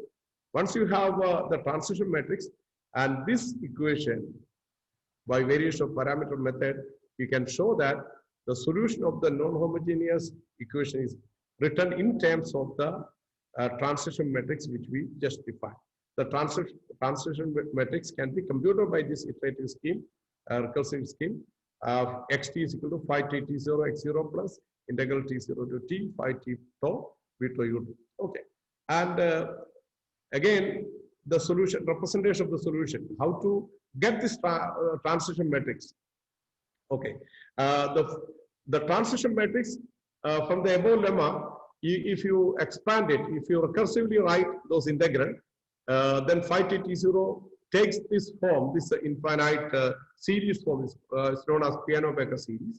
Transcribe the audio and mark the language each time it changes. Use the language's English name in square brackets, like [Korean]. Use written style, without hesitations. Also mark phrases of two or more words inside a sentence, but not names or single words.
[English] Once you have the transition matrix and this equation, by variation of parameter method, you can show that the solution of the non-homogeneous equation is written in terms of the transition matrix which we just defined. The transition matrix can be computed by this iterative scheme, recursive scheme. Xt is equal to phi t T0 x0 plus integral T0 to T phi t tau v tau u. Okay, and again the solution, representation of the solution, how to get this transition matrix. Okay, the transition matrix from the above lemma, if you expand it, if you recursively write those integral, then phi t T0 takes this form, this infinite series form is known as Peano-Becker series.